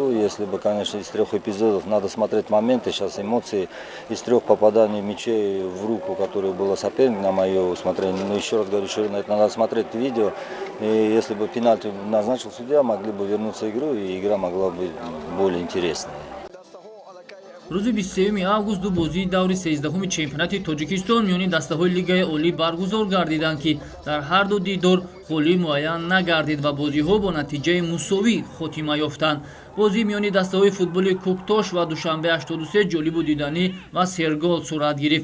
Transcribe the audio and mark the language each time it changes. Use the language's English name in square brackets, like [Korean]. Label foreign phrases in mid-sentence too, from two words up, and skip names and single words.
[Russian] Если бы, конечно, из 3 эпизодов надо смотреть моменты, сейчас эмоции, из 3 попаданий мячей в руку, которое было соперник на мое усмотрение. Но еще раз говорю, что это надо смотреть видео. И если бы пенальти назначил судья, могли бы вернуться в игру, и игра могла быть более интересной. [Tajik] рӯзи 23 август ду бозии даври 13-уми чемпионати Тоҷикистон миёни дастаҳои Лигаи Олӣ баргузор гардиданд, ки дар ҳар ду дидор ғолиб муайян нагардид ва бозиҳо бо натиҷаи мусовӣ хотима ёфтанд. бозии миёни дастаҳои футболи Куктош ва Душанбе 83 ҷолибу диданӣ ва сергол сурат гирифт.